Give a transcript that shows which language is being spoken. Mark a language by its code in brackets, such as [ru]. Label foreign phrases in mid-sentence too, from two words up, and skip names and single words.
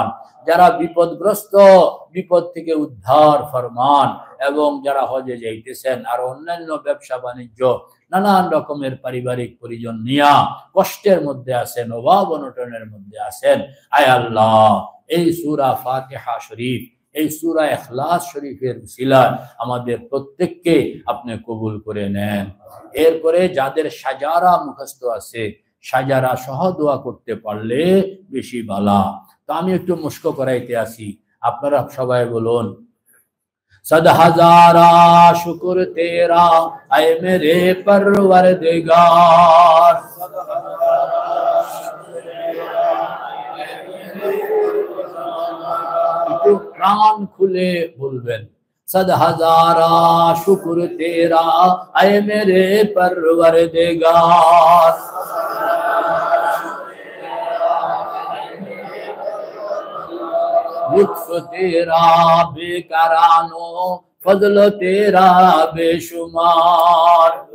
[bn] যারা বিপদগ্রস্ত বিপদ থেকে উদ্ধার ফরমান, এবং যারা হজে যাইতেছেন আর অন্যান্য ব্যবসা বাণিজ্য নানান রকমের পারিবারিক পরিজন নিয়া কষ্টের মধ্যে আছেন, অভাব অনটনের মধ্যে আছেন, আয় আল্লাহ এই সূরা ফাতিহা শরীফ, এই সূরা ইখলাস শরীফের উসিলায় আমাদের প্রত্যেককে আপনি কবুল করে নেন। এরপরে যাদের সাজারা মুখস্থ আছে সাজারা সহ দোয়া করতে পারলে বেশি ভালো। তো আমি একটু মুস্ক করাইতে আসি, আপনারা সবাই বলুন, [ur] صد ہزارہ شکر تیرا اے میرے پروردگار, [bn] একটু প্রাণ খুলে বলবেন, [ur] صد ہزارہ شکر تیرا اے میرے پروردگار, لطف تیرا بیکرانو فضل تیرا بےشمار,